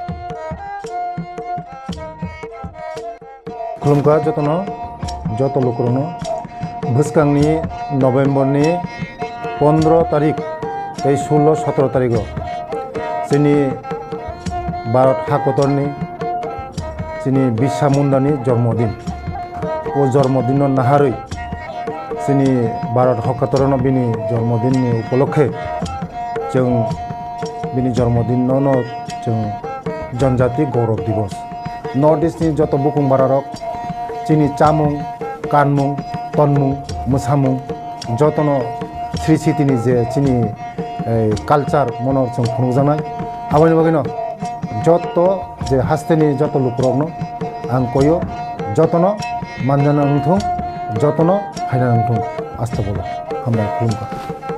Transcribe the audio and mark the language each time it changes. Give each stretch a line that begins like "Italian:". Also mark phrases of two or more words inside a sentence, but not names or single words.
Bodo: खुलुमखा जत लोकरनो भुसकांनि नभेम्बरनि 15 तारिख 16-17 तारिख जोंनि भारत हाकतरनि जोंनि बिरसा मुंडानि जन्मदिन ও জন্মদিন নাহারই जोंनि भारत हकातरन बिनि जन्मदिननि उपलक्षे जों बिनि जन्मदिनावनो जों जनजाति गौरव दिवस नर्थ इस्टनि जत बुकुं बारारक जोंनि चामुं कानमुं तनमुं मोसामुं जतनो श्री सिटिनि जे जोंनि कालचार मनर जों खुंजानाय आबानि बागैनो जत जे हास्तेनि जत लुकरकनो आं कयो जतनो मानजाना नोंथों जतनो फायना नोंथों आस्था बोला हामबाय खुलुमबाय।